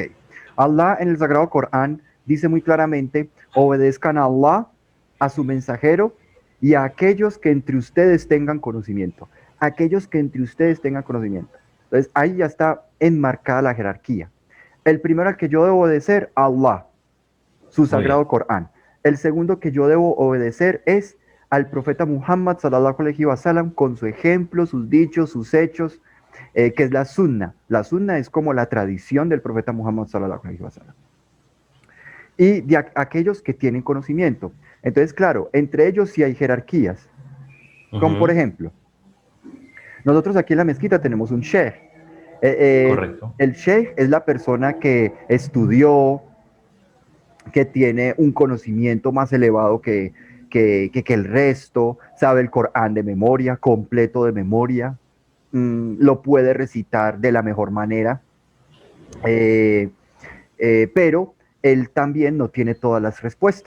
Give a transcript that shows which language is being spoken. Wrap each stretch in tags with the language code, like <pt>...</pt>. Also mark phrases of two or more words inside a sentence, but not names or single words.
<es>Allah en el Sagrado Corán dice muy claramente, obedezcan a Allah, a su mensajero y a aquellos que entre ustedes tengan conocimiento. Aquellos que entre ustedes tengan conocimiento. Entonces ahí ya está enmarcada la jerarquía. El primero al que yo debo obedecer, Allah, su Muy bien. Sagrado Corán. El segundo que yo debo obedecer es al profeta Muhammad</es> <ar>صلى الله عليه وسلم</ar> <es>con su ejemplo, sus dichos, sus hechos, que es la sunna. La sunna es como la tradición del profeta Muhammad</es> <ar>صلى الله عليه وسلم.</ar> <es>Y de aquellos que tienen conocimiento. Entonces, claro, entre ellos sí hay jerarquías. Como por Ujú. ejemplo, nosotros aquí en la mezquita tenemos un sheikh. Correcto. El sheikh es la persona que estudió, que tiene un conocimiento más elevado que el resto, sabe el Corán de memoria, completo de memoria, lo puede recitar de la mejor manera, eh, pero él también no tiene todas las respuestas.</es>